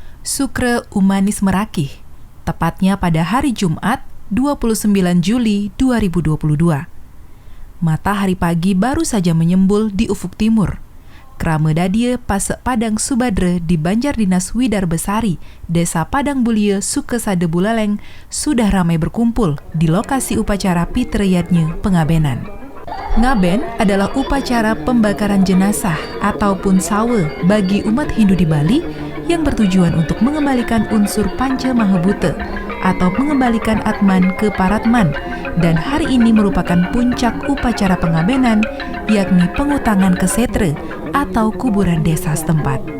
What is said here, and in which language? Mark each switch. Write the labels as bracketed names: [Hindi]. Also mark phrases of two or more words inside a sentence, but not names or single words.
[Indonesian] Sukre Umanis Merakih, tepatnya pada hari Jumat 29 Juli 2022. Matahari pagi baru saja menyembul di ufuk timur. [Balinese] Krame dadie [Indonesian] Pasek Padang Subadre di Banjar Dinas Widar Besari, Desa Padang Bulie, Sukesade Buleleng, sudah ramai berkumpul di lokasi upacara Pitrayadnya Pengabenan. Ngaben adalah upacara pembakaran jenazah ataupun sawe bagi umat Hindu di Bali yang bertujuan untuk mengembalikan unsur Panca Mahabhuta atau mengembalikan Atman ke Paratman, dan hari ini merupakan puncak upacara pengabenan, yakni pengutangan ke setre atau kuburan desa setempat.